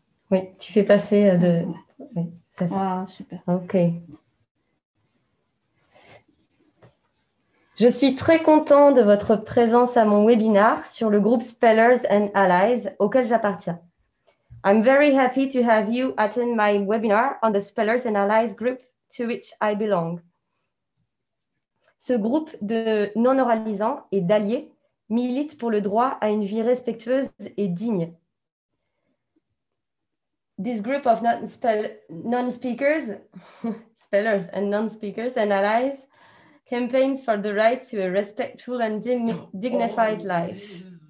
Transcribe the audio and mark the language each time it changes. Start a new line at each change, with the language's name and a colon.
French: Oui, tu fais passer de... Oui, c'est ça. Ah, super. Ok. Je suis très content de votre présence à mon webinaire sur le groupe Spellers and Allies auquel j'appartiens.
English: I'm very happy to have you attend my webinar on the Spellers and Allies group to which I belong.
French: Ce groupe de non-oralisants et d'alliés milite pour le droit à une vie respectueuse et digne.
English: This group of non-speakers, spellers and non-speakers and allies campaigns for the right to a respectful and dignified life.